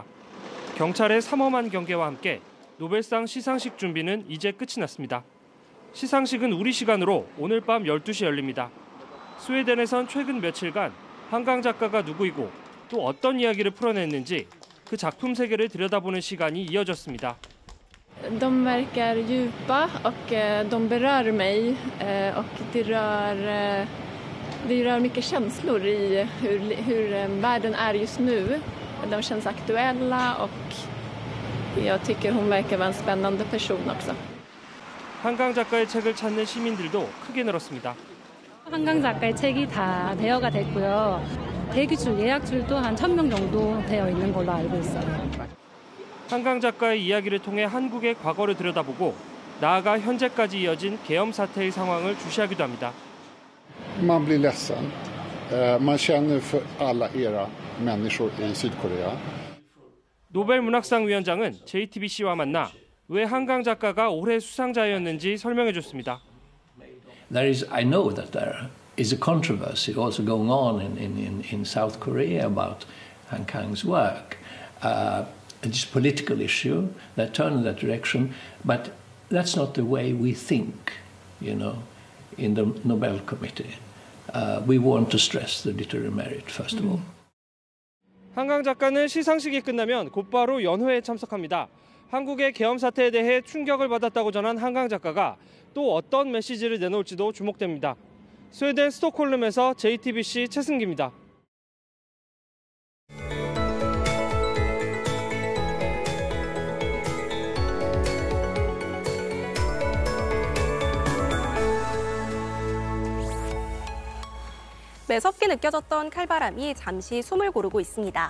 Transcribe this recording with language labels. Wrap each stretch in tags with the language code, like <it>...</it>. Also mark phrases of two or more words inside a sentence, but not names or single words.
<ko>경찰의 삼엄한 경계와 함께 노벨상 시상식 준비는 이제 끝이 났습니다. 시상식은 우리 시간으로 오늘 밤 12시 열립니다. 스웨덴에선 최근 며칠간 한강 작가가 누구이고 또 어떤 이야기를 풀어냈는지 그 작품 세계를 들여다보는 시간이 이어졌습니다.</ko> <sv>De verkar djupa och de berör mig och det rör mycket känslor i hur världen är just nu. De känns aktuella och Jag tycker hon verkar vara en spännande person också.</sv> <ko>한강 작가의 책을 찾는 시민들도 크게 늘었습니다. 한강 작가의 책이 다 대여가 됐고요. 대기줄, 예약줄도 한 1,000명 정도 되어 있는 걸로 알고 있어요. 한강 작가의 이야기를 통해 한국의 과거를 들여다보고 나아가 현재까지 이어진 계엄 사태의 상황을 주시하기도 합니다.</ko> <sv>Man blir ledsen. Man känner för alla era människor i Sydkorea.</sv> <ko>노벨 문학상 위원장은 JTBC와 만나 왜 한강 작가가 올해 수상자였는지 설명해 줬습니다.</ko> <en>I know that there is a controversy also going on in South Korea about Han Kang's work. It's a political issue that turned in that direction, but that's not the way we think, in the Nobel Committee. We want to stress the literary merit, first of all.</en> <ko>한강 작가는 시상식이 끝나면 곧바로 연회에 참석합니다. 한국의 계엄 사태에 대해 충격을 받았다고 전한 한강 작가가 또 어떤 메시지를 내놓을지도 주목됩니다. 스웨덴 스톡홀름에서 JTBC 최승기입니다. 매섭게 느껴졌던 칼바람이 잠시 숨을 고르고 있습니다.</ko>